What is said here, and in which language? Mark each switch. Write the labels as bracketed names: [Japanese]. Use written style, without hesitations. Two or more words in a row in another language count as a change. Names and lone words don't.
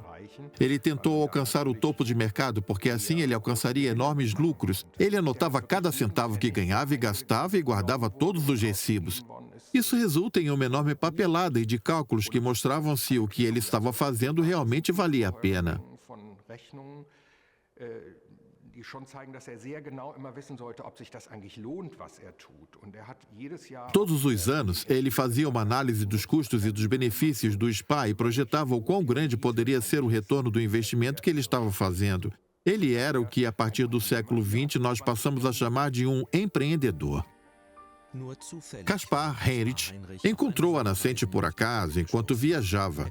[Portuguese] Ele tentou alcançar o topo de mercado, porque assim ele alcançaria enormes lucros. Ele anotava cada centavo que ganhava e gastava e guardava todos os recibos. Isso resulta em uma enorme papelada e de cálculos que mostravam se o que ele estava fazendo realmente valia a pena. [German] Rechnungen, die schon zeigen, dass sehr genau immer wissen sollte, ob sich das eigentlich lohnt, was tut. Und hat jedes Jahr... [Portuguese] Todos os anos, ele fazia uma análise dos custos e dos benefícios do spa e projetava o quão grande poderia ser o retorno do investimento que ele estava fazendo. Ele era o que, a partir do século XX, nós passamos a chamar de um empreendedor. Caspar Heinrich encontrou a nascente por acaso enquanto viajava.